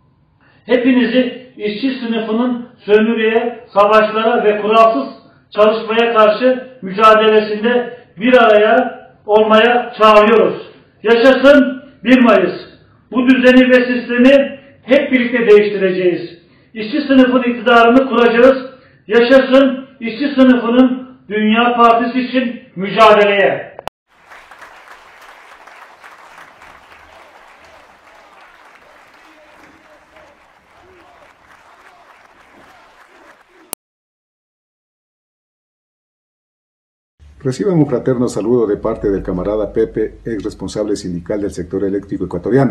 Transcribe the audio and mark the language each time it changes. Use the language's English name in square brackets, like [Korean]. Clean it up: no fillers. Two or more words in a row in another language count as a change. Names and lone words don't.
[Turkish] Hepinizi işçi sınıfının sömürüye, savaşlara ve kuralsız çalışmaya karşı mücadelesinde bir araya olmaya çağırıyoruz. Yaşasın 1 Mayıs. Bu düzeni ve sistemi hep birlikte değiştireceğiz. İşçi sınıfının iktidarını kuracağız. Yaşasın işçi sınıfının Dünya Partisi için mücadeleye. [Spanish] Reciban un fraterno saludo de parte del camarada Pepe, ex responsable sindical del sector eléctrico ecuatoriano.